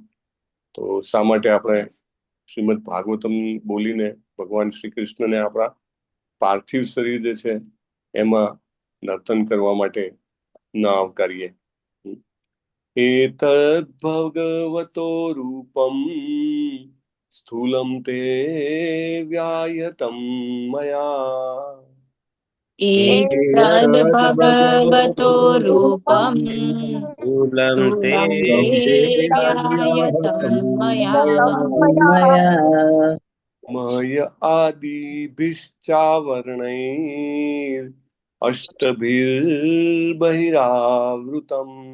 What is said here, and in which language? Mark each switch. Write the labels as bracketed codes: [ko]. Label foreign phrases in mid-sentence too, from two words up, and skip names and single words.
[gu] તો શા માટે આપણે શ્રીમદ ભાગવતમ બોલીને ભગવાન શ્રી કૃષ્ણને આપણા પાર્થિવ શરીર જે છે એમાં નર્તન કરવા માટે ન આવકારીએ? [sa] એતદ ભગવતો રૂપમ સ્થૂલમ તે વ્યાયતમ મયા. एतद् भगवतो रूपं स्थूलं ते व्यायतं मया मय आदिभिश्चावरणैर् अष्टभिर्बहिरावृतम्.